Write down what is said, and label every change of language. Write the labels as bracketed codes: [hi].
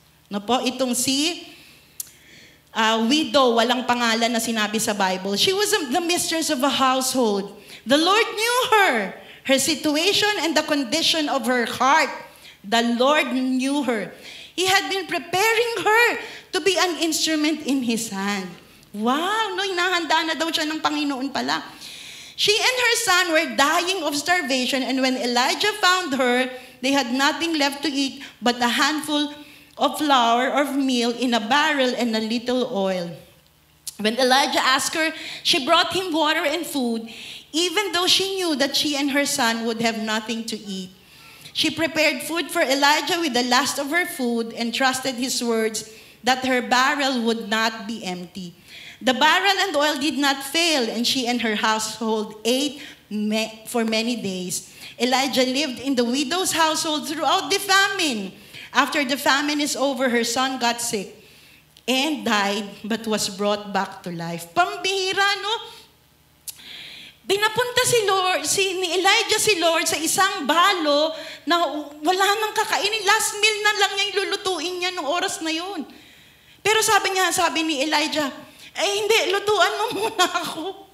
[tl] No po, itong si widow, walang pangalan na sinabi sa Bible. [en] She was the mistress of a household. The Lord knew her situation and the condition of her heart. The Lord knew her. He had been preparing her to be an instrument in His hand. Wow! [tl] No, hinahanda na daw siya ng Panginoon pala. [en] She and her son were dying of starvation, and when Elijah found her, they had nothing left to eat but a handful of flour or meal in a barrel and a little oil. When Elijah asked her, she brought him water and food, even though she knew that she and her son would have nothing to eat. She prepared food for Elijah with the last of her food and trusted his words that her barrel would not be empty. The barrel and oil did not fail, and she and her household ate for many days. Elijah lived in the widow's household throughout the famine. After the famine is over, her son got sick and died, but was brought back to life. [tl] Pambihira, no? Pinapunta ni Elijah si Lord sa isang balo na wala nang kakainin. Last meal na lang niya yung lulutuin niya nung oras na yun. Pero sabi ni Elijah, hindi, lutuan mo muna ako.